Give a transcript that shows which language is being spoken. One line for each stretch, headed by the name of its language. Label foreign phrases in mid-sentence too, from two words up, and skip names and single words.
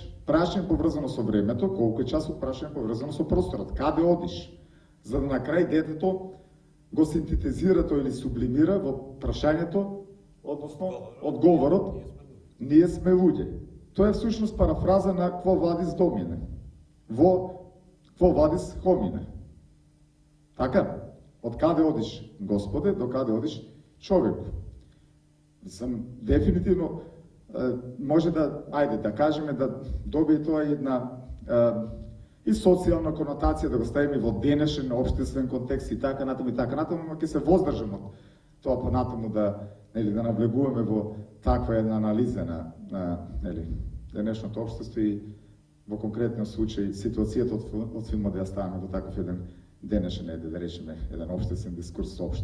Macedonian: Прашање поврзано со времето, колку е часот, прашање поврзано со просторот, каде одиш? За да на крај детето го синтетизира тој или сублимира во прашањето, односно одговорот, ние сме луѓе. Тоа е всушност парафраза на
Latin: Quo vadis Domine,
Macedonian: во
Latin: Quo vadis homine.
Macedonian: Така, од каде одиш, Господе, до каде одиш, човеку. Мислам, дефинитивно може да, ајде, да кажеме да добие тоа една и социјална конотација, да го ставиме во денешен општествен контекст и така натаму, но ќе се воздржам од тоа понатаму да навлегуваме во таква една анализа на денешното општество и во конкретниот случај ситуацијата од филмот да ја ставаме во таков еден денешен, да речеме, еден општествен дискурс општ.